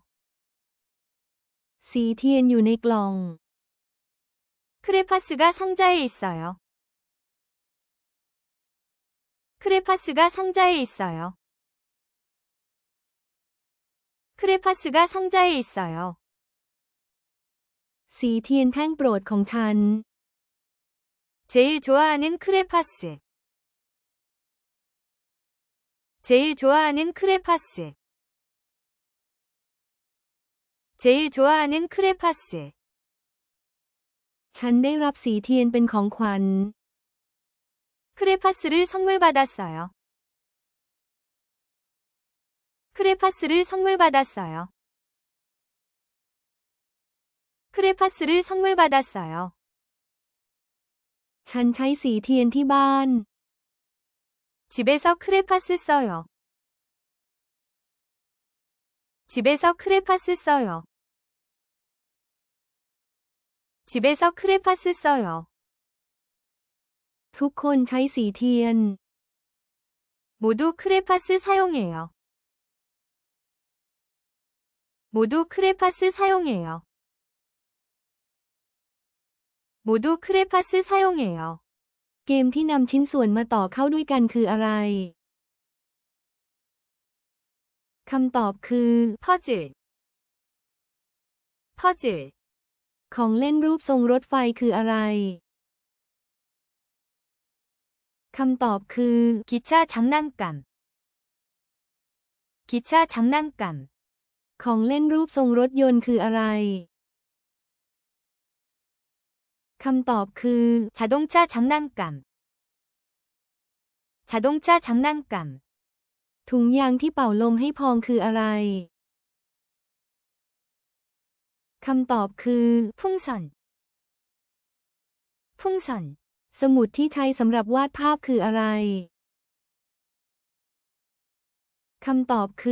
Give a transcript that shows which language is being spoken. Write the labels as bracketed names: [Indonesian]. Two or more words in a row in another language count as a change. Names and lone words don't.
[Thai] สีเทียนอยู่ในกล่อง [Korean] 크레파스가 상자에 있어요. 크레파스가 상자에 있어요. 크레파스가 상자에 있어요. [Thai] สีเทียนแท่งโปรดของฉัน [Korean] 제일 좋아하는 크레파스. 제일 좋아하는 크레파스. 제일 좋아하는 크레파스. [Thai] ฉันได้รับสีเทียนเป็นของขวัญ [Korean] 크레파스를 선물 받았어요. 크레파스를 선물 받았어요. 크레파스를 선물 받았어요. [Thai] ฉันใช้สีเทียนที่บ้าน [Korean] 집에서 크레파스 써요. 집에서 크레파스 써요. 집에서 크레파스 써요. [Thai] ทุกคนใช้สีเทียน [Korean] 모두 크레파스 사용해요. 모두 크레파스 사용해요. 모두 크레파스 사용해요. [Thai] เกมที่นำชิ้นส่วนมาต่อเข้าด้วยกันคืออะไร คำตอบคือ [Korean] 퍼즐. 퍼즐. [Thai] ของเล่นรูปทรงรถไฟคืออะไร คำตอบคือ [Korean] 기차 장난감. 기차 장난감. [Thai] ของเล่นรูปทรงรถยนต์คืออะไร คำตอบคือ [Korean] 자동차 장난감. 자동차 장난감. [Thai] ถุงยางที่เป่าลมให้พองคืออะไร คำตอบคือ [Korean] 풍선. 풍선. [Thai] สมุดที่ใช้สำหรับวาดภาพคืออะไร คำตอบคือ